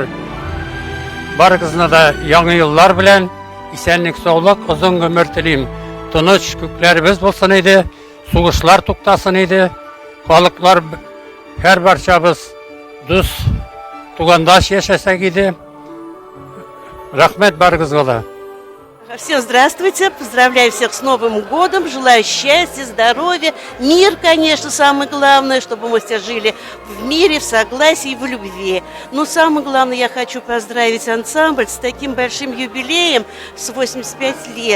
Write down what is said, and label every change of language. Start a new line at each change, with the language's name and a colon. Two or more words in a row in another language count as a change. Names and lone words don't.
Tatar: Барыгызны да яңа еллар белән исәнлек, саулык, озын гомер телим. Тыныч күкләребез булсын иде, сугышлар туктасын иде, халыклар һәр барчабыз дус, тугандаш яшәсәк иде. Рәхмәт барыгызга да.
Russian: Всем здравствуйте, поздравляю всех с Новым годом, желаю счастья, здоровья, мир, конечно, самое главное, чтобы мы все жили в мире, в согласии и в любви. Но самое главное, я хочу поздравить ансамбль с таким большим юбилеем, с 85 лет.